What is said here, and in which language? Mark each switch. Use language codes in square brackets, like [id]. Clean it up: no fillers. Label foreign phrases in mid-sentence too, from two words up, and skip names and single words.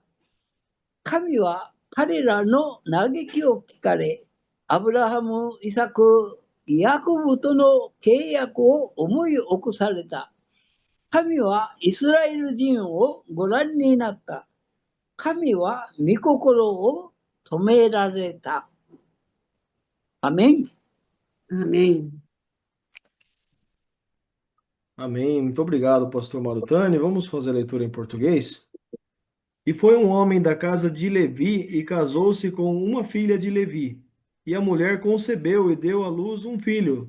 [ja] 神は彼らの嘆きを聞かれ、アブラハム、イサク、ヤコブとの契約を思い起こされた。神はイスラエル人をご覧になった。神は御心を止められた。アメン。 [pt] Amém. Amém. Muito obrigado, pastor Marutani. Vamos fazer a leitura em português? E foi um homem da casa de Levi e casou-se com uma filha de Levi. E a mulher concebeu e deu à luz um filho.